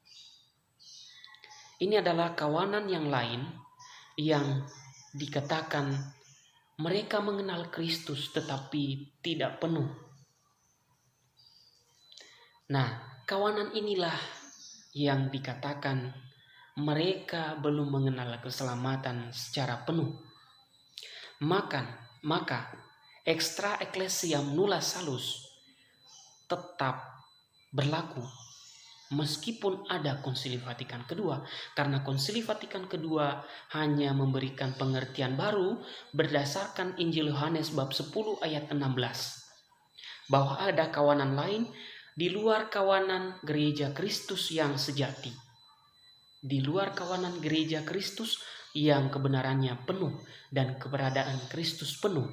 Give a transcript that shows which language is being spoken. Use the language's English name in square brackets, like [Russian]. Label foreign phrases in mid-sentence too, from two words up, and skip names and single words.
[Indonesian] Ini adalah kawanan yang lain yang dikatakan mereka mengenal Kristus tetapi tidak penuh. Nah, kawanan inilah yang dikatakan mereka belum mengenal keselamatan secara penuh. Maka [Latin] extra ecclesiam nulla salus [Indonesian] tetap berlaku meskipun ada Konsili Vatikan II, karena Konsili Vatikan II hanya memberikan pengertian baru berdasarkan Injil Yohanes bab 10 ayat 16, bahwa ada kawanan lain di luar kawanan gereja Kristus yang sejati, di luar kawanan gereja Kristus yang kebenarannya penuh dan keberadaan Kristus penuh.